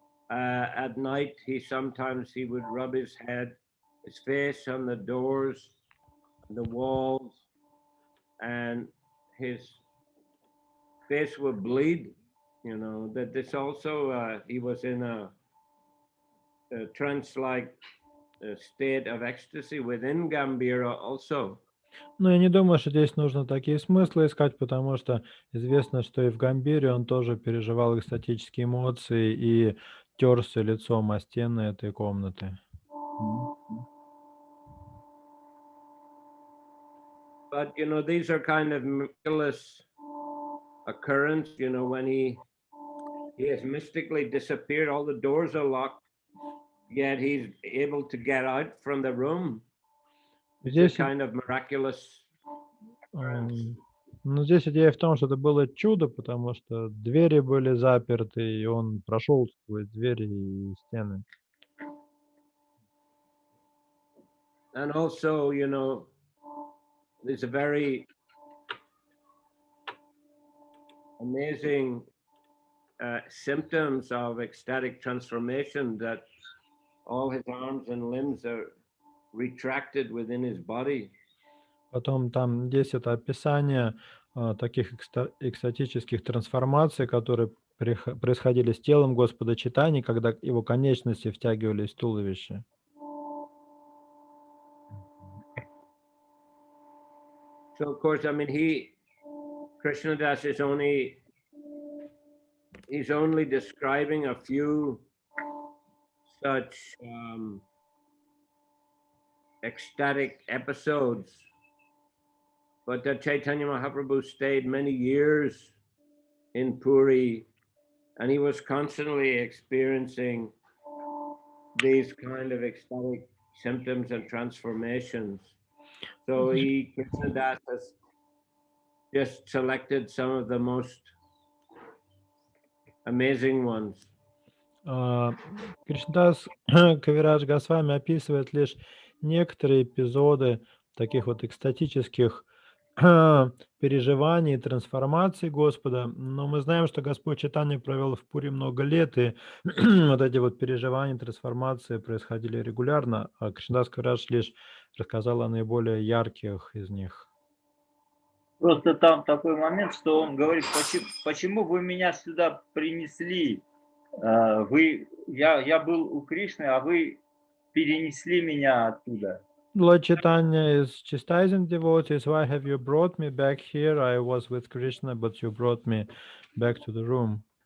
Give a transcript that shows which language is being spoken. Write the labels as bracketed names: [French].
[English] At night, sometimes he would rub his head, his face on the doors, the walls, and his face would bleed. You know, that this also, he was in a trance-like state of ecstasy within Gambhira also. [Russian] Ну, я не думаю, что здесь нужно такие смыслы искать, потому что известно, что и в Гамбире он тоже переживал экстатические эмоции и терся лицом о стены этой комнаты. [English] But, you know, these are kind of miraculous occurrence, you know, when he has mystically disappeared, all the doors are locked, yet he's able to get out from the room. It's kind of miraculous. [Russian] Ну, здесь идея в том, что это было чудо, потому что двери были заперты, и он прошел сквозь двери и стены. [English] And also, you know, there's a very amazing symptoms of ecstatic transformation, that all his arms and limbs are retracted within his body. [Russian] Потом там есть это описание таких экстатических трансформаций, которые происходили с телом Господа Чайтаньи, когда его конечности втягивались в туловище. [English] So of course, I mean, Krishnadas is he's only describing a few such ecstatic episodes, but that Chaitanya Mahaprabhu stayed many years in Puri, and he was constantly experiencing these kind of ecstatic symptoms and transformations. So Krishnadas has just selected some of the most amazing ones. [Russian] Кришнадас Кавирадж Госвами описывает лишь некоторые эпизоды таких вот экстатических переживаний, трансформаций Господа, но мы знаем, что Господь Чайтанья провел в Пури много лет, и вот эти вот переживания, трансформации происходили регулярно, а Кришнадас Кавирадж лишь рассказал о наиболее ярких из них. Просто там такой момент, что он говорит, почему вы меня сюда принесли? Я был у Кришны, а вы перенесли меня оттуда. [English] Lord Chaitanya is chastising devotees. Why have you brought me back here? I was with Krishna, but you brought me back to the room.